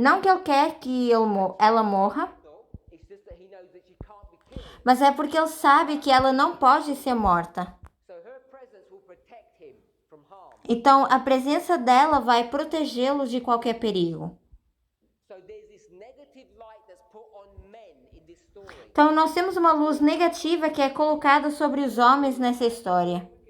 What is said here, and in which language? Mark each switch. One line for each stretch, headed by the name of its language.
Portuguese: Não que ele quer que ela morra,
English: It's just that he knows that she can't be killed.
Portuguese: mas é porque ele sabe que ela não pode ser morta.
English: So her presence will protect him from harm.
Portuguese: Então, a presença dela vai protegê-lo de qualquer perigo.
English: So there's this negative light that's put on men in this story.
Portuguese: Então, nós temos uma luz negativa que é colocada sobre os homens nessa história.